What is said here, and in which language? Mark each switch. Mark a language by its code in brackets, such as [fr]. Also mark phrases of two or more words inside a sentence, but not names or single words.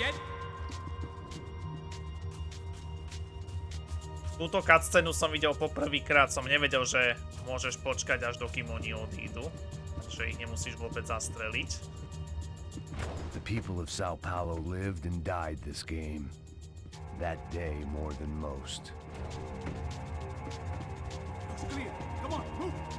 [sk] Túto cutscénu som videl poprvýkrát, som nevedel, že môžeš počkať až dokým oni odídu. Takže ich nemusíš vôbec zastreliť. [en] The people of Sao Paulo lived and died this game. That day more than most. Looks clear. Come on, move!